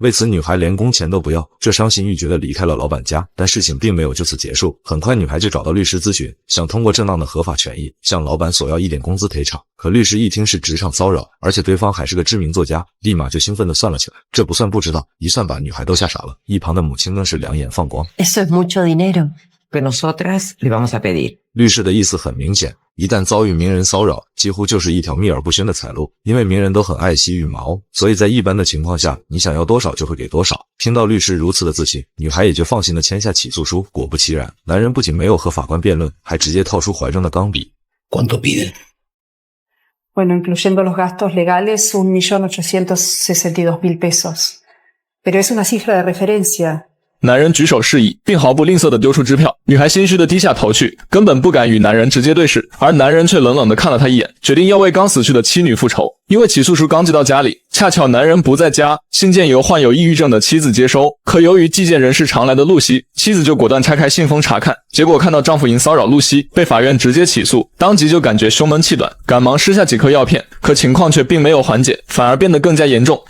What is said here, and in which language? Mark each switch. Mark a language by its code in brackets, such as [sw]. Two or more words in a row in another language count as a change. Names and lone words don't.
[zh] 为此，女孩连工钱都不要，这伤心欲绝的离开了老板家。但事情并没有就此结束，很快女孩就找到律师咨询，想通过正当的合法权益向老板索要一点工资赔偿。可律师一听是职场骚扰，而且对方还是个知名作家，立马就兴奋地算了起来。这不算不知道，一算把女孩都吓傻了。一旁的母亲更是两眼放光。 [es] Eso es mucho dinero. Pues nosotras le vamos a pedir. [zh] 律师的意思很明显，一旦遭遇名人骚扰，几乎就是一条秘而不宣的财路。因为名人都很爱惜羽毛，所以在一般的情况下，你想要多少就会给多少。听到律师如此的自信，女孩也就放心地签下起诉书。果不其然，男人不仅没有和法官辩论，还直接掏出怀中的钢笔。 [es] ¿Cuánto piden? Bueno, incluyendo los gastos legales, 1.862.000 pesos. Pero es una cifra de referencia. [zh] 男人举手示意，并毫不吝啬地丢出支票。女孩心虚地低下头去，根本不敢与男人直接对视，而男人却冷冷地看了她一眼，决定要为刚死去的妻女复仇。因为起诉书刚寄到家里，恰巧男人不在家，信件由患有抑郁症的妻子接收。可由于寄件人是常来的露西，妻子就果断拆开信封查看，结果看到丈夫因骚扰露西，被法院直接起诉，当即就感觉胸闷气短，赶忙施下几颗药片，可情况却并没有缓解，反而变得更加严重。